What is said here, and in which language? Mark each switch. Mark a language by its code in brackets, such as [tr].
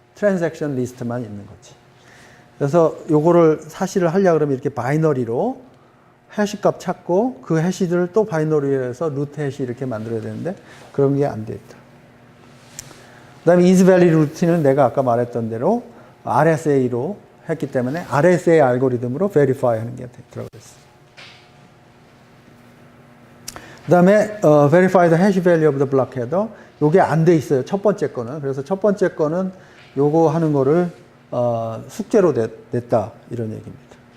[ko] 트랜잭션 리스트만 있는 거지. 그래서 요거를 사실을 하려고 그러면 이렇게 바이너리로 해시 값 찾고 그 해시들을 또 바이너리로 해서 루트 해시 이렇게 만들어야 되는데 그런 게 안 돼 있다. 그 다음에 isValue 루틴은 내가 아까 말했던 대로 RSA로 했기 때문에 RSA 알고리즘으로 verify 하는 게 들어가 있어요. 그 다음에 [en] verify the hash value of the block header. [ko] 요게 안 돼 있어요. 첫 번째 거는. 그래서 첫 번째 거는 요거 하는 거를 숙제로 냈다. 이런 얘기입니다.